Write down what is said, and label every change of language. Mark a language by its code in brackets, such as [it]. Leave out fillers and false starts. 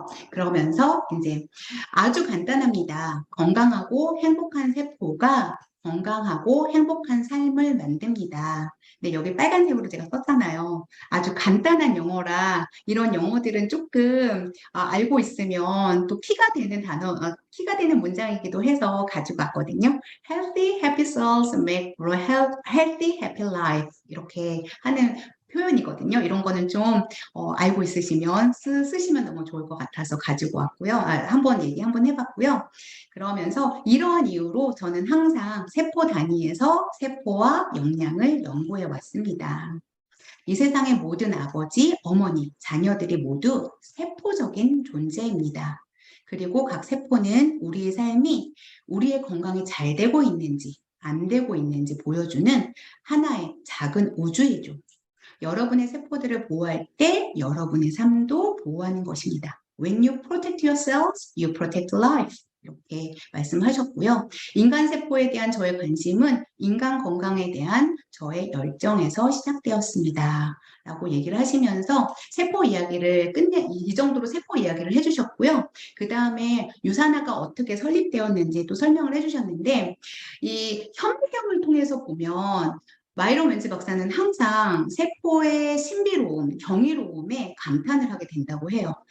[ko] 그러면서 이제 아주 간단합니다. 건강하고 행복한 세포가 건강하고 행복한 삶을 만듭니다. 근데 여기 빨간색으로 제가 썼잖아요. 아주 간단한 영어라 이런 영어들은 조금 알고 있으면 또 피가 되는 피가 되는 문장이기도 해서 가지고 왔거든요. [en] Healthy, happy cells make for a healthy, happy life. [ko] 이렇게 하는 표현이거든요. 이런 거는 좀 알고 있으시면 쓰시면 너무 좋을 것 같아서 가지고 왔고요. 한번 얘기 한번 해봤고요. 그러면서 이러한 이유로 저는 항상 세포 단위에서 세포와 영양을 연구해 왔습니다. 이 세상의 모든 아버지, 어머니, 자녀들이 모두 세포적인 존재입니다. 그리고 각 세포는 우리의 삶이 우리의 건강이 잘 되고 있는지 안 되고 있는지 보여주는 하나의 작은 우주이죠. 여러분의 세포들을 보호할 때 여러분의 삶도 보호하는 것입니다. [en] When you protect yourselves, you protect life. [ko] 이렇게 말씀하셨고요. 인간 세포에 대한 저의 관심은 인간 건강에 대한 저의 열정에서 시작되었습니다. 라고 얘기를 하시면서 세포 이야기를 이 정도로 세포 이야기를 해주셨고요. 그 다음에 유산화가 어떻게 설립되었는지 또 설명을 해주셨는데 이 현미경을 통해서 보면 마이런 웬즈 박사는 항상 세포의 신비로움, 경이로움에 감탄을 하게 된다고 해요.